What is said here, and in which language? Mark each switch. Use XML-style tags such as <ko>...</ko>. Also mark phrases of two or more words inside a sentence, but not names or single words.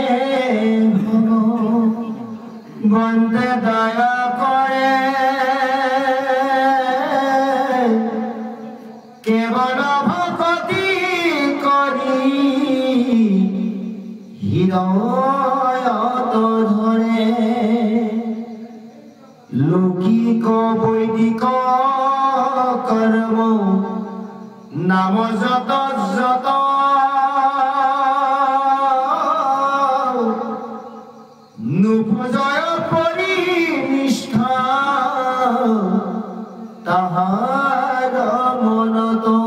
<as>বন্দে দয়া কৰে কেৱল ভকতি কৰি হৃদয়ত ধৰে লৌকিক বৈদিক কর্ম নাম যত যত নুপজয় পরিনিষ্ঠা তাহার মনত</as>